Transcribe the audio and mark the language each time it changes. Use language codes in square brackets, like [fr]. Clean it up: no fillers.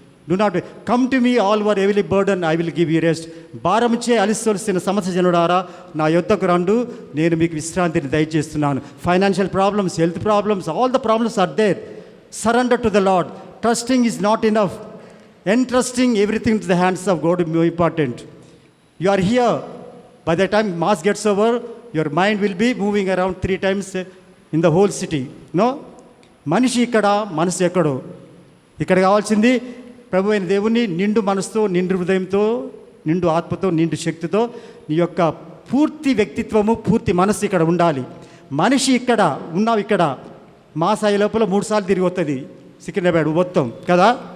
[en] Do not come to me all were heavily burden, I will give you rest. [te] భారముచే అలిసొలిసిన సమస్య జనుడారా నా యొద్దకు రండు, నేను మీకు విశ్రాంతిని దయచేస్తున్నాను. [en] Financial problems, health problems, all the problems are there. Surrender to the Lord. Trusting is not enough. Entrusting everything to the hands of God more important. You are here. By the time mass gets over, your mind will be moving around 3 times in the whole city. No? [te] మనిషి ఇక్కడ, మనసు ఎక్కడో. ఇక్కడ కావాల్సింది ప్రభు అయిన దేవుని నిండు మనసుతో, నిండు హృదయంతో, నిండు ఆత్మతో, నిండు శక్తితో నీ యొక్క పూర్తి వ్యక్తిత్వము, పూర్తి మనసు ఇక్కడ ఉండాలి. మనిషి ఇక్కడ ఉన్నావు, ఇక్కడ మాసాయి లోపల 3 సార్లు తిరిగి వస్తుంది సికింద్రాబాద్ మొత్తం కదా.